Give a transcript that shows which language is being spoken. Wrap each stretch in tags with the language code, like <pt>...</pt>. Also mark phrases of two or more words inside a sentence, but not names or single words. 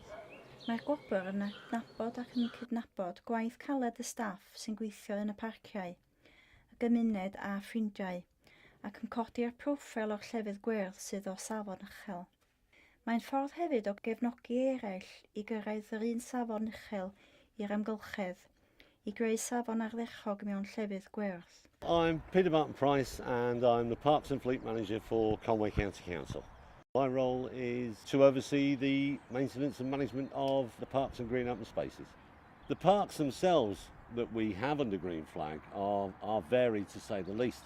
<cy>Mae'r Gwobr yn adnabod ac yn cydnabod gwaith caled y staff sy'n gweithio yn y parciau, y gymuned a ffrindiau, ac yn codi'r proffil o'r llefydd gwyrdd sydd o safon uchel. Mae'n ffordd hefyd o gefnogi eraill i gyrraedd yr un safon uchel i'r amgylchedd, i greu safon ardderchog mewn llefydd gwyrdd.</cy> <en>I'm Peter Martin Price and I'm the Parks and Fleet Manager for Conwy County Council. My role is to oversee the maintenance and management of the parks and green open spaces. The parks themselves that we have under Green Flag are varied to say the least.</en>